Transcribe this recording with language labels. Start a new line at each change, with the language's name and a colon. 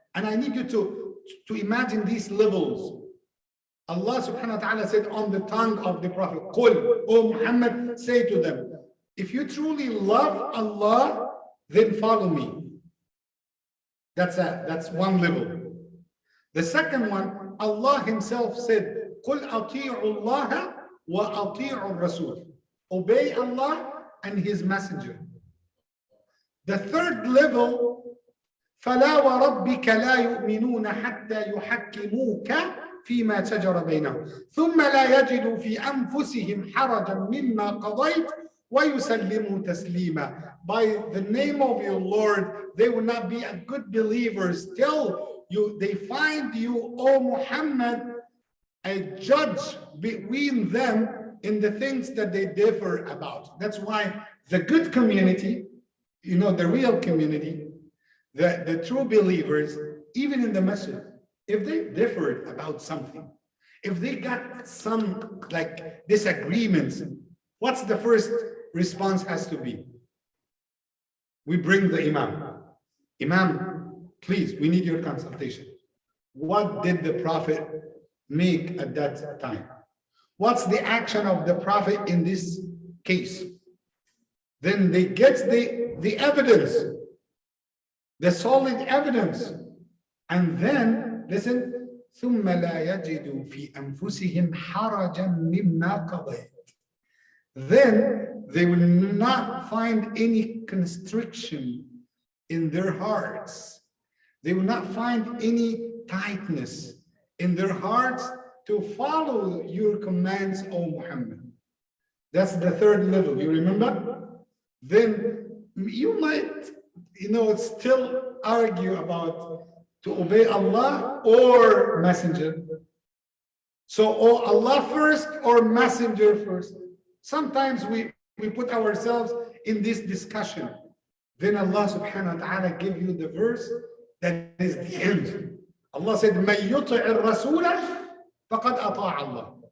English: And I need you to imagine these levels. Allah subhanahu wa ta'ala said on the tongue of the Prophet, قُلْ, O Muhammad, say to them, if you truly love Allah, then follow me. That's one level. The second one, Allah Himself said,
Arabic: قُلْ أَطِيعُوا اللَّهَ وَأَطِيعُوا الرَّسُولِ.
English: Obey Allah and His Messenger. The third level,
Arabic: فَلَا وَرَبِّكَ لَا يُؤْمِنُونَ حَتَّى يُحَكِّمُوكَ فِيمَا شَجَرَ بَيْنَهُمْ ثُمَّ لَا يَجِدُوا فِي أَنفُسِهِمْ حَرَجًا مِمَّا قَضَيْتَ وَيُسَلِّمُوا تَسْلِيمًا.
English: By the name of your Lord, they will not be a good believers till they find you, O Muhammad, a judge between them in the things that they differ about. That's why the good community, the real community, the true believers, even in the masjid, if they differed about something, if they got some like disagreements, what's the first response has to be? We bring the Imam. Imam, please, we need your consultation. What did the Prophet make at that time? What's the action of the Prophet in this case? Then they get the evidence, the solid evidence. And then, listen,
Arabic: ثُمَّ لَا يَجِدُوا فِي أَنفُسِهِمْ حَرَجًا مِمَّا قَضَيْتَ.
English: Then they will not find any constriction in their hearts. They will not find any tightness in their hearts to follow your commands, O Muhammad. That's the third level, you remember? Then you might, still argue about to obey Allah or Messenger. So, Allah first or Messenger first? Sometimes we put ourselves in this discussion. Then Allah subhanahu wa ta'ala give you the verse that is the end. Allah said,
Arabic: مَن يُطِعِ الرَّسُولَ فَقَدْ أَطَاعَ اللَّهِ.